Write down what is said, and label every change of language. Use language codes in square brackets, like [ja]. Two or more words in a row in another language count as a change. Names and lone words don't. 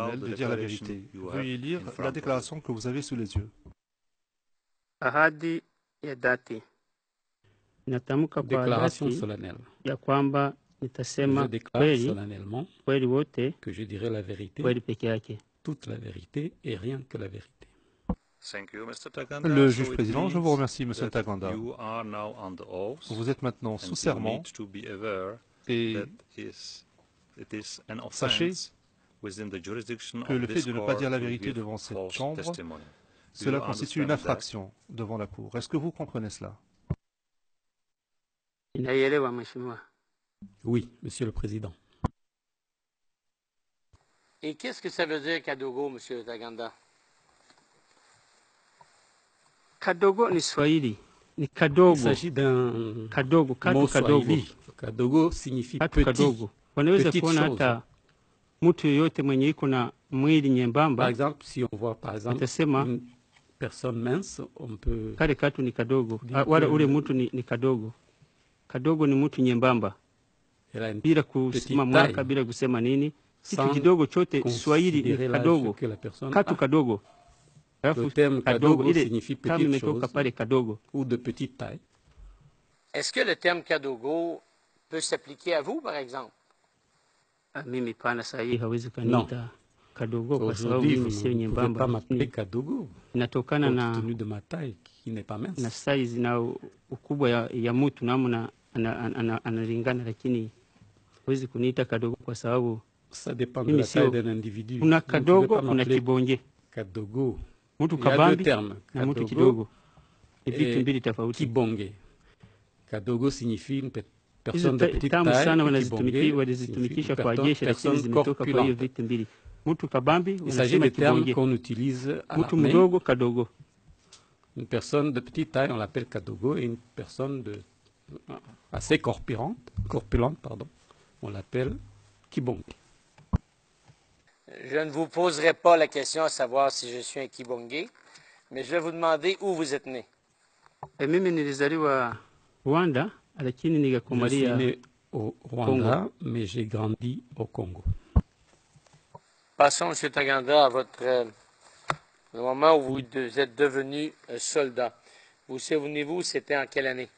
[fr] de dire la vérité. Veuillez lire la déclaration que vous avez sous les yeux. [sw] Ahadi ya dhati. Natamka kwa [fr] Déclaration [sw] dhati [fr] solennelle. [sw] ya kwamba [fr] Je [sw] nitasema [fr] déclare [sw] kweli, [fr] solennellement [sw] kweli wote, [fr] que je dirai la vérité, [sw] kweli peke yake. [fr] toute la vérité et rien que la vérité. Le juge président, je vous remercie, Monsieur Ntaganda. Vous êtes maintenant sous serment et sachez que le fait de ne pas dire la vérité devant cette chambre, cela constitue une infraction devant la Cour. Est-ce que vous comprenez cela? [sw] Ninaelewa mheshimiwa. [fr] Oui, Monsieur le Président. Et qu'est-ce que ça veut dire Kadogo, Monsieur Ntaganda? [sw] Kadogo ni Swahili, ni kadogo. [fr] Il s'agit d'un [sw] Kadogo, [fr] mot [sw] katu kadogo. [fr] swahili. Kadogo signifie [sw] Katu [fr] petit. [sw] kadogo. Wanaweza [fr] Petite [sw] kuona [fr] chose. [sw] hata mtu yoyote mwenye iko na mwili [fr] Par [sw] nyembamba [fr] exemple, si on voit par exemple [sw] atasema [fr] une personne mince, on peut [sw] kale katu ni kadogo. [fr] Dire [sw] Wala [fr] que- [sw] ule mtu ni kadogo. Kadogo ni mtu nyembamba, [fr] elle a une [sw] bila [fr] petite [sw] kusema mwaka, [fr] taille, [sw] bila kusema nini. Kitu [fr] sans [sw] kidogo chote Swahili [fr] considérer [sw] ni [fr] l'âge [sw] kadogo. [fr] que la personne [sw] Katu [fr] a. [sw] kadogo. Alafu [fr] Le terme [sw] kadogo [fr] kadogo [sw] ile [fr] signifie [sw] kama [fr] petite [sw] imetoka [fr] chose [sw] pale kadogo. [fr] ou de petite taille. Est-ce que le terme Kadogo peut s'appliquer à vous, par exemple? [sw] Mimi pana saa hii hawezi kaniita kadogo kwa sababu [fr] Aujourd'hui, vous [sw] mimi sio [fr] ne pouvez pas [sw] nyembamba. [fr] m'appeler Kadogo, [sw] Inatokana [fr] compte [sw] na [fr] tenu de ma taille qui n'est pas mince. [sw] size na ukubwa ya mtu namna analingana, lakini hawezi kuniita kadogo kwa sababu [fr] Ça dépend de [sw] mimi [fr] la taille [sw] sio. [fr] d'un individu. [sw] Kuna [fr] Vous ne pouvez [sw] kadogo, [fr] pas [sw] kuna [fr] m'appeler [sw] kibonge. [fr] Kadogo. [sw] Mtu [fr] Il y a deux [sw] kabambi [fr] termes, [sw] na mtu kadogo kidogo, ni vitu [fr] et [sw] mbili tofauti. [fr] Kibonge. Kadogo signifie une [sw] Hizo [fr] personne de petite [sw] tamu [fr] taille. [sw] sana [fr] et Kibonge [sw] wanazitumikisha [fr] signifie [sw] kwa [fr] une [sw] jeshi, lakini [fr] personne [sw] zimetoka kwa hiyo [fr] corpulente. [sw] vitu mbili. Mtu kabambi [fr] Il s'agit [sw] wanasema [fr] des termes [sw] kibonge, [fr] qu'on utilise à [sw] mtu [fr] l'armée. [sw] mdogo kadogo. [fr] Une personne de petite taille, on l'appelle Kadogo, et une personne assez corpulente, pardon, on l'appelle Kibonge. Je ne vous poserai pas la question à savoir si je suis un Kibonge, mais je vais vous demander où vous êtes né. [sw] Mimi nilizaliwa Rwanda, lakini [fr] Je suis [sw] nikakumalia [fr] né au Rwanda, mais j'ai grandi au Congo. Passons, M. Taganda, à le moment où vous êtes devenu soldat. Vous souvenez-vous, c'était en quelle année?